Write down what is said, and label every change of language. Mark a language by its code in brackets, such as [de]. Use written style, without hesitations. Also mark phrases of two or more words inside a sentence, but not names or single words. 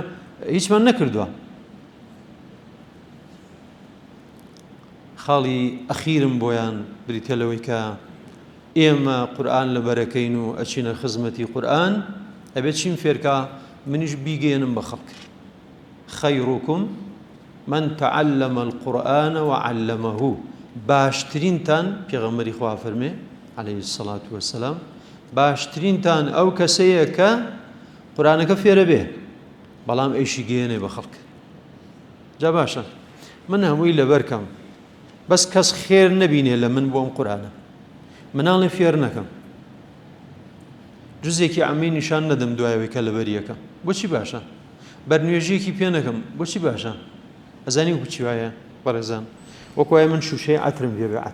[ckb] هیچمان نەکردووە خاڵی ئەخیرم بۆیان بریتە لەوەی کە ئێمە قورئان لەبەرەکەین و ئەچینە خزمەتی قورئان ئەبێت چیم فێرکە منیش بیگەێنم بە خەڵک [ar] خەیڕوکم من تعلم القرآن وعلمه [ckb] باشترینتان پێغەمبەری خوا فەرمێ [ar] عليه الصلاة والسلام [ckb] باشترینتان ئەو کەسەیە کە قورئانەکە فێرە بێ بەڵام ئەیشی گەێنێ بە خەڵک جا باشە من هەمووی لەبەرکەم بەس کەس خێر نەبینێ لە من بۆ ئەم قورئانە مناڵی فێر نەکەم جزێکی عەمی نیشان نەدەم دوایەوەی کە لەبەر یەکەم بۆچی باشە بەرنوێژەیەکی پێ نەکەم بۆچی باشە ئەزانی وەکو وایە بەڕێزان وەکو وایە من شوشەی عەترم پێ بێ